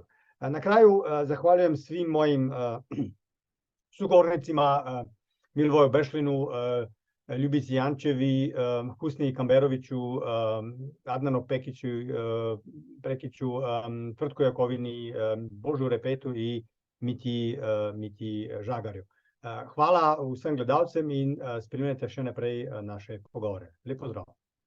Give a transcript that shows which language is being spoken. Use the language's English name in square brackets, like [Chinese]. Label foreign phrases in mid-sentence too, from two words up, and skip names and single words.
[Croatian] Na kraju zahvaljujem svim mojim sugovornicima, Milivoju Bešlinu, Ljubici Jančevi, Husni Kamberoviću, Adnanu Prekiću, Tvrtku Jakovini, Božu Repetu i Miti Žagarju. [Slovenian] Hvala vsem gledalcem in spremljajte še naprej naše pogovore. Lep pozdrav.